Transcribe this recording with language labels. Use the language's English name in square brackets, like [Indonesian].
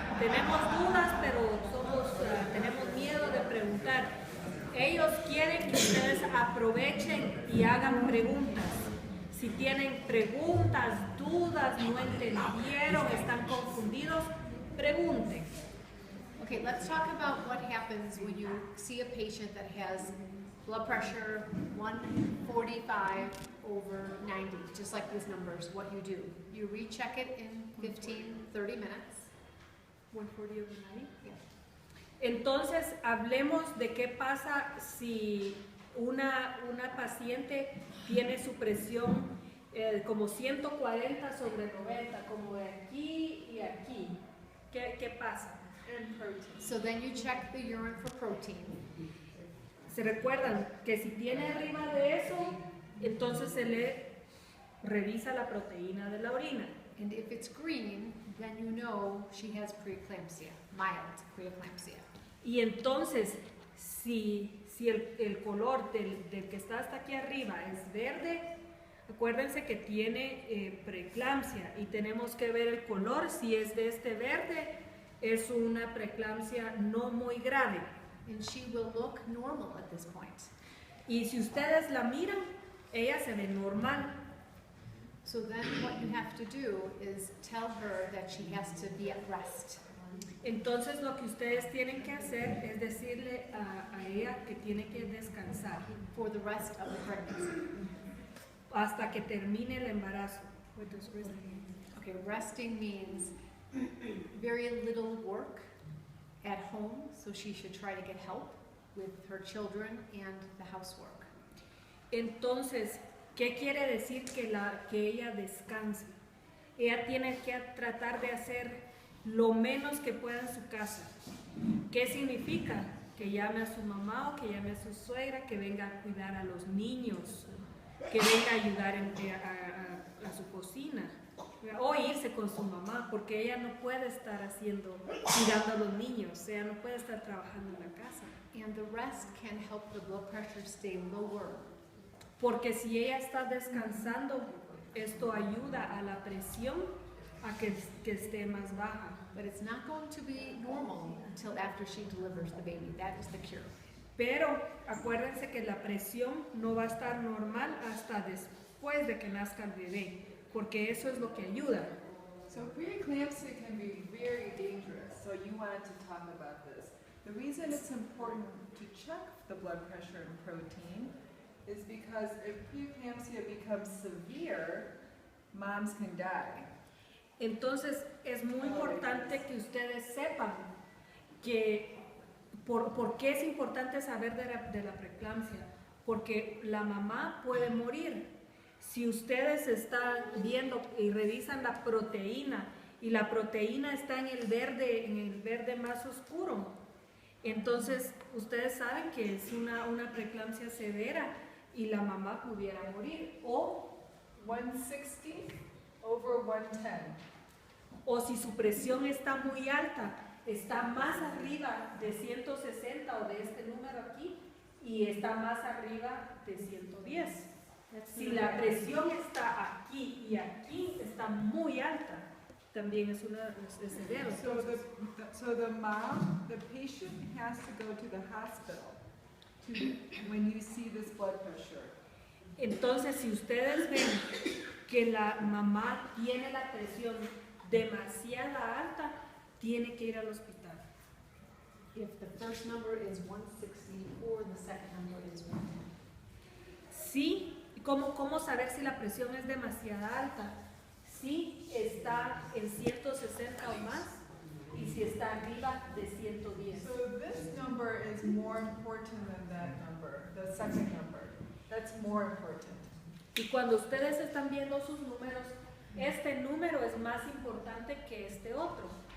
[Spanish] Tenemos dudas, pero tenemos miedo de preguntar. Ellos quieren que ustedes aprovechen y hagan preguntas. Si tienen preguntas, dudas, no entendieron, están confundidos, pregunten. [English] Okay, let's talk about what happens when you see a patient that has blood pressure 145 over 90, just like these numbers, what you do. You recheck it in 15, 30 minutes. 140 over 90. Yeah. [Spanish] Entonces, hablemos de qué pasa si una paciente tiene su presión como 140 sobre 90, como de aquí y aquí. ¿Qué pasa? [English] And protein. So then you check the urine for protein. [Spanish] Se recuerdan que si tiene arriba de eso, entonces se le revisa la proteína de la orina. [English] And if it's green, then you know she has preeclampsia, mild preeclampsia. [Spanish] Y entonces, si el color del que está hasta aquí arriba es verde, acuérdense que tiene preeclampsia y tenemos que ver el color. Si es de este verde, es una preeclampsia no muy grave. [English] And she will look normal at this point. [Spanish] Y si ustedes la miran, ella se ve normal. [English] So then what you have to do is tell her that she has to be at rest. [Spanish] Entonces lo que ustedes tienen que hacer es decirle a ella que tiene que descansar [English] For the rest of the pregnancy. [Spanish] hasta que termine el embarazo. [English] What does rest mean? Okay, resting means very little work at home, so she should try to get help with her children and the housework. [Spanish] Entonces, ¿qué quiere decir que ella descanse? Ella tiene que tratar de hacer lo menos que pueda en su casa. ¿Qué significa? Que llame a su mamá o que llame a su suegra, que venga a cuidar a los niños, que venga a ayudar a su cocina, o irse con su mamá, porque ella no puede estar cuidando a los niños, ella no puede estar trabajando en la casa. [English] And the rest can help the blood pressure stay lower. [Spanish] Porque si ella está descansando, esto ayuda a la presión a que esté más baja. [English] But it's not going to be normal until after she delivers the baby. That is the cure. [Spanish] Pero acuérdense que la presión no va a estar normal hasta después de que nazca el bebé, porque eso es lo que ayuda. [English] So preeclampsia can be very dangerous, so you wanted to talk about this. The reason it's important to check the blood pressure and protein is because if preeclampsia becomes severe, moms can die. [Spanish] Entonces es muy importante que ustedes sepan que por qué es importante saber de la preeclampsia, porque la mamá puede morir. Si ustedes están viendo y revisan la proteína y la proteína está en el verde más oscuro, entonces ustedes saben que es una preeclampsia severa y la mamá pudiera morir. O [English] 160 over 110. [Spanish] O si su presión está muy alta, está más arriba de 160 o de este número aquí y está más arriba de 110. Si la presión está aquí y aquí está muy alta, también es severo. [English] So the mom, the patient has to go to the hospital to when you see this blood pressure. [Spanish] Entonces, si ustedes ven que la mamá tiene la presión demasiada alta, tiene que ir al hospital. [English] If the first number is 164, the second number is 110. [Spanish] Sí, ¿cómo saber si la presión es demasiada alta? Si está en 160 o más y si está arriba de 110. [English] So this number is more important than that number, the second number. That's more important. [Spanish] Y cuando ustedes están viendo sus números, este número es más importante que este otro.